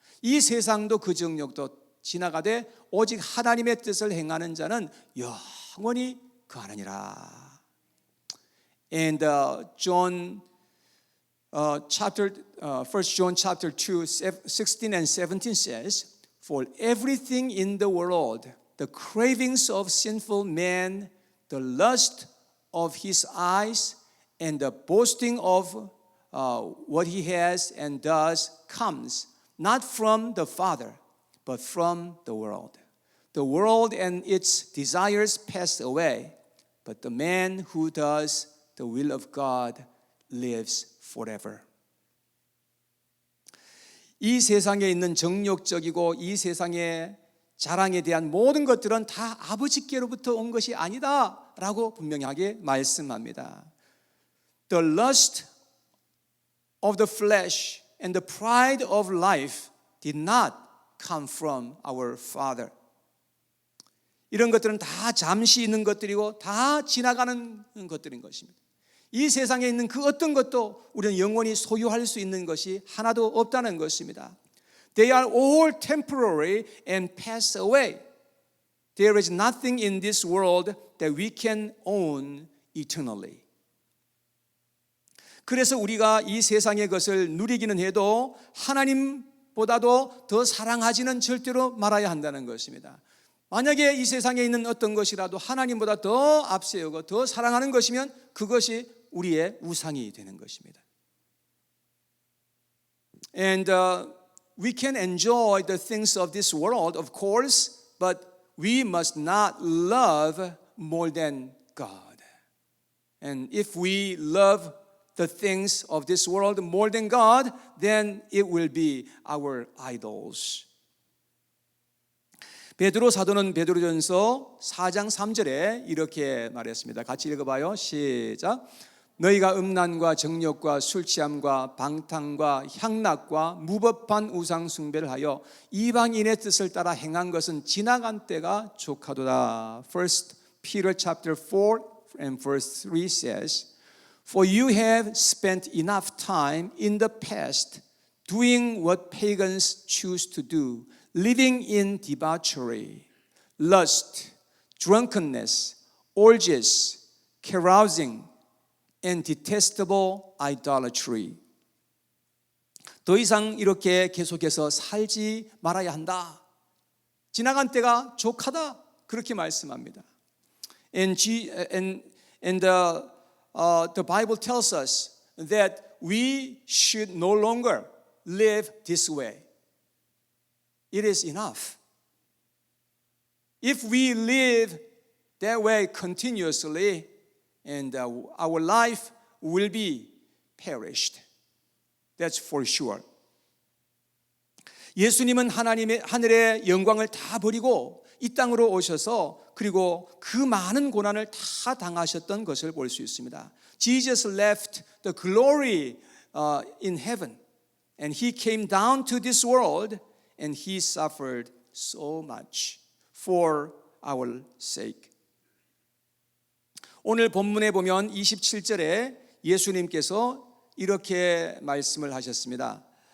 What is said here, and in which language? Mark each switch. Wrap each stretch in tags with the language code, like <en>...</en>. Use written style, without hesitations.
<ko>이 세상도 그 정욕도 지나가되 오직 하나님의 뜻을 행하는 자는 영원히 거하느니라.</ko> <en>And John chapter 1 John chapter 2 16 and 17 says, For everything in the world, the cravings of sinful man, the lust of his eyes, and the boasting of what he has and does comes not from the Father, but from the world. The world and its desires pass away, but the man who does the will of God lives forever.</en> <ko>이 세상에 있는 정욕적이고 이 세상의 자랑에 대한 모든 것들은 다 아버지께로부터 온 것이 아니다 라고 분명하게 말씀합니다.</ko> <en>The lust of the flesh and the pride of life did not come from our Father.</en> <ko>이런 것들은 다 잠시 있는 것들이고 다 지나가는 것들인 것입니다. 이 세상에 있는 그 어떤 것도 우리는 영원히 소유할 수 있는 것이 하나도 없다는 것입니다.</ko> <en>They are all temporary and pass away. There is nothing in this world that we can own eternally.</en> <ko>그래서 우리가 이 세상의 것을 누리기는 해도 하나님보다도 더 사랑하지는 절대로 말아야 한다는 것입니다. 만약에 이 세상에 있는 어떤 것이라도 하나님보다 더 앞세우고 더 사랑하는 것이면 그것이 우리의 우상이 되는 것입니다.</ko> <en>And we can enjoy the things of this world, of course, but we must not love more than God. And if we love the things of this world more than God, then it will be our idols.</en> <ko>베드로 사도는 베드로전서 4장 3절에 이렇게 말했습니다. 같이 읽어봐요. 시작. 너희가 음란과 정욕과 술취함과 방탕과 향락과 무법한 우상 숭배를 하여 이방인의 뜻을 따라 행한 것은 지나간 때가 족하도다.</ko> <en>1 Peter chapter 4 and verse 3 says, For you have spent enough time in the past doing what pagans choose to do, living in debauchery, lust, drunkenness, orgies, carousing, and detestable idolatry.</en> <ko>더 이상 이렇게 계속해서 살지 말아야 한다. 지나간 때가 족하다. 그렇게 말씀합니다.</ko> <en>And the Bible tells us that we should no longer live this way. It is enough. If we live that way continuously, and our life will be perished. That's for sure.</en> <ko>예수님은 하나님의 하늘의 영광을 다 버리고 이 땅으로 오셔서 그리고 그 많은 고난을 다 당하셨던 것을 볼 수 있습니다.</ko> <en>Jesus left the glory in heaven and he came down to this world and he suffered so much for our sake.</en> <ko>오늘 본문에 보면 27절에 예수님께서 이렇게 말씀을 하셨습니다.</ko>